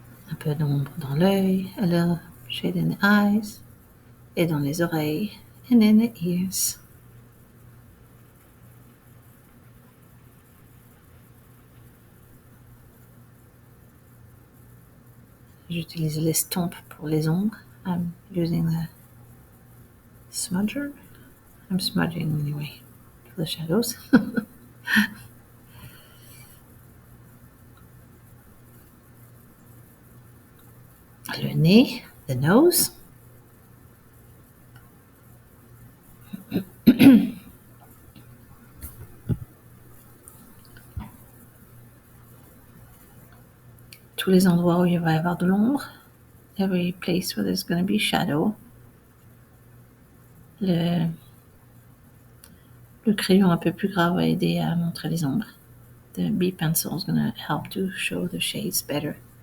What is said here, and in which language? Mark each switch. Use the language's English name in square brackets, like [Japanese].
[French] Un peu d'ombre dans l'œil, [English] a little shade in the eyes, [French] et dans les oreilles, [English] and in the ears. [French] J'utilise l'estompe pour les ombres. [English] I'm using the smudger. I'm smudging anyway for the shadows. [French] Le nez, [English] the nose. [French] tous les endroits où il va y avoir de l'ombre. [English] Every place where there's going to be shadow. [French] Le crayon un peu plus gras va aider à montrer les ombres. [English] The B pencil is going to help to show the shades better.